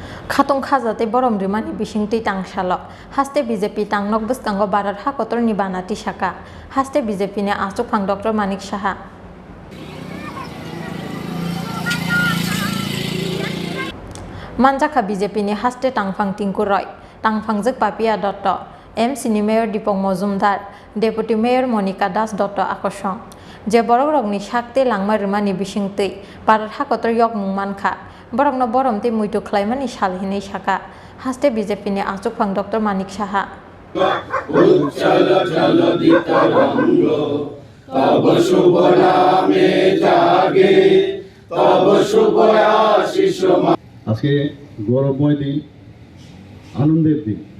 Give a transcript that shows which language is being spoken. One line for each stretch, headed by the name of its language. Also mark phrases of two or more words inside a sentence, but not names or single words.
Kok Borok: খাতং খাজাতে বরম রিমানি বিশিংটি টাংসাল হাস্তে বিজেপি টাংনক বসকাঙ্গ বারার হাকতরনি বানাতি শাখা হাস্তে বিজেপি নে আচুক ফাং ডক্টর মানিক সাহা মানজাখা বিজেপি নে হাস্তে টাংফাং টিংকু রয় টাংফাংজক পাপিয়া দত্ত এমসিনি মেয়র দীপক মজুমদার
English: deputy mayor
Kok Borok: মনিকা দাস দত্ত আকর্ষণ যে বরক রগনি শাকতে লাংমা রিমানি বিশিংতৈ বারার হাকতর ইয়ক মুংমানখা বরংনো বরমতে মুইতো খ্লাইমানি সালহিनै শাখা হাস্তে বিজেপি নে আচুক ফাং ডক্টর মানিক সাহা
Bangla: আজকে গৌরবময় দিন, আনন্দের দিন।